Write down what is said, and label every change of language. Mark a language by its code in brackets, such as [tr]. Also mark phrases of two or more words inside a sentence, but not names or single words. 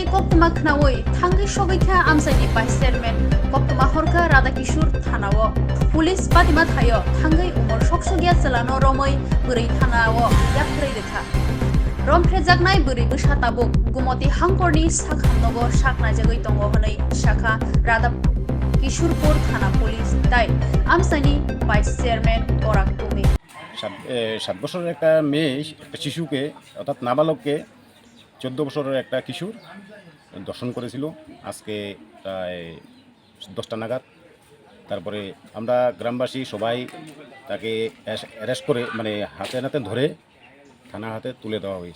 [trp] koktuma khnawoi thangai sogaikha amsaini [en] vice chairman [trp] koktuma horka Radakishur thanawo police patima thayo thangai umor soksogia chalano romoi beri thanawo yakrai rekha romprejaknai beri besatabuk gumoti hangkorni sakhamnogo saknajagoi tongo honai shakha Radakishurpur thana police tai amsaini [en] vice chairman [trp] Orak Tumi [bn] 7 বছরের একটা মেয়ে একটা শিশুকে অর্থাৎ নাবালককে 14 বছরের একটা কিশোর দর্শন করেছিল আজকে প্রায় 10টা নাগাদ। তারপরে আমরা গ্রামবাসী সবাই তাকে অ্যারেস্ট করে মানে হাতে নাতে ধরে থানা হাতে তুলে দেওয়া হয়েছে।